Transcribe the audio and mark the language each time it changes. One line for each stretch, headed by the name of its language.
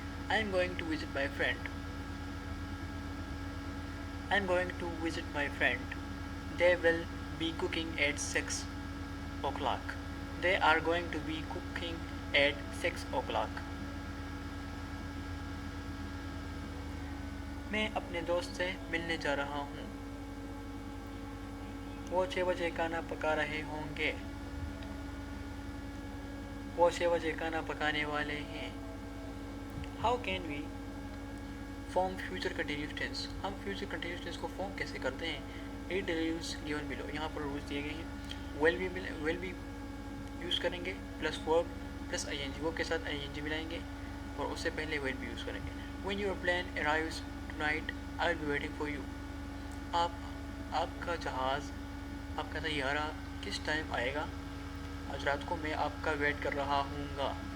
English: I am going to visit my friend. I am going to visit my friend. They will be cooking at 6 o'clock. They are going to be cooking at 6 o'clock.
Urdu: میں اپنے دوست سے ملنے جا رہا ہوں. وہ 6 بجے کھانا پکا رہے ہوں گے. وہ 6 بجے کھانا پکانے والے ہیں.
English: How can we form future continuous tense؟
Urdu: ہم future continuous tense کو فارم کیسے کرتے ہیں؟
English: Read the rules given below.
Urdu: یہاں پر رولز دیے گئے ہیں. will be یوز کریں گے پلس verb پلس ING. وہ کے ساتھ ING ملائیں گے اور اس سے پہلے will be یوز کریں گے.
English: When your plane arrives tonight, I'll be waiting for you.
Urdu: آپ کا جہاز آپ کا طیارہ کس ٹائم آئے گا؟ آج رات کو میں آپ کا ویٹ کر رہا ہوں گا.